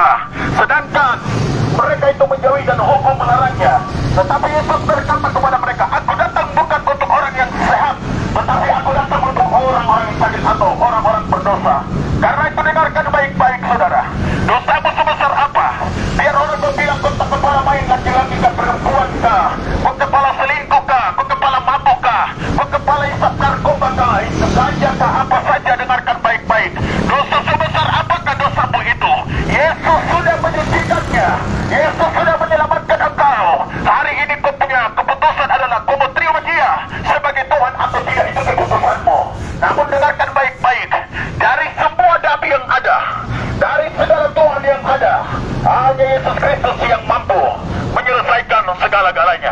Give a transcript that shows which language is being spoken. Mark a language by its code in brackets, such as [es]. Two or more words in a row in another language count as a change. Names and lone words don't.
[id] Sedangkan mereka itu menjauhi dan hukum melarangnya. Tetapi Yesus berkata kepada mereka, "Aku datang bukan untuk orang yang sehat, tetapi aku datang untuk orang-orang yang sakit atau orang-orang berdosa." Karena itu dengarkan baik-baik saudara, dosamu sebesar apa? Biar orang bilang kau tak kepala main laki-laki kah, perempuan kah, kau kepala selingkuh kah, kau kepala mabuk kah, kau kepala isap narkoba kah, isap ganja kah, apa saja, dengarkan baik-baik. Dosa sebesar apakah dosamu itu? Yesus sudah menyucikannya. Yesus sudah menyelamatkan engkau. Hari ini kau punya keputusan adalah kau mau terima dia sebagai Tuhan atau tidak, itu keputusanmu. Namun dengarkan baik-baik, dari semua nabi yang ada, dari segala Tuhan yang ada, hanya Yesus Kristus yang mampu menyelesaikan segala-galanya.